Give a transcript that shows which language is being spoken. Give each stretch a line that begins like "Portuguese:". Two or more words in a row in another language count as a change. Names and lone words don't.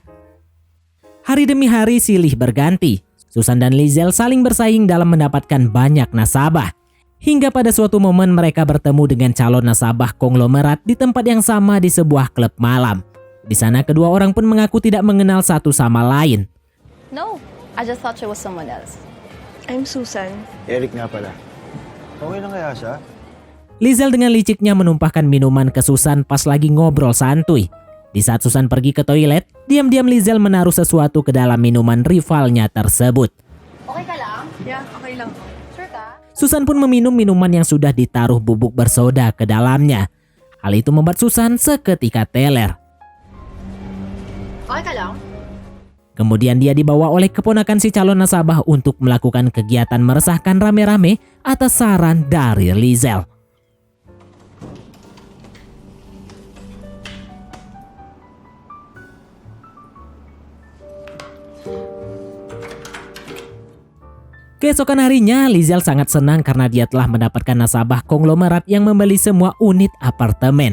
Indonesian: Hari demi hari silih berganti. Susan dan Lizel saling bersaing dalam mendapatkan banyak nasabah. Hingga pada suatu momen mereka bertemu dengan calon nasabah konglomerat di tempat yang sama di sebuah klub malam. Di sana kedua orang pun mengaku tidak mengenal satu sama lain.
English: No, I just thought she was someone else. I'm Susan.
Filipino: Eric nga pala. Okay lang kaya siya?
Indonesian: Lizel dengan liciknya menumpahkan minuman ke Susan pas lagi ngobrol santuy. Di saat Susan pergi ke toilet, diam-diam Lizel menaruh sesuatu ke dalam minuman rivalnya tersebut.
Filipino: Okay ka lang? Yeah, okay lang. Sure ka?
Indonesian: Susan pun meminum minuman yang sudah ditaruh bubuk bersoda ke dalamnya. Hal itu membuat Susan seketika teler.
Filipino: Okay ka lang?
Indonesian: Kemudian dia dibawa oleh keponakan si calon nasabah untuk melakukan kegiatan meresahkan rame-rame atas saran dari Lizel. Keesokan harinya, Lizel sangat senang karena dia telah mendapatkan nasabah konglomerat yang membeli semua unit apartemen.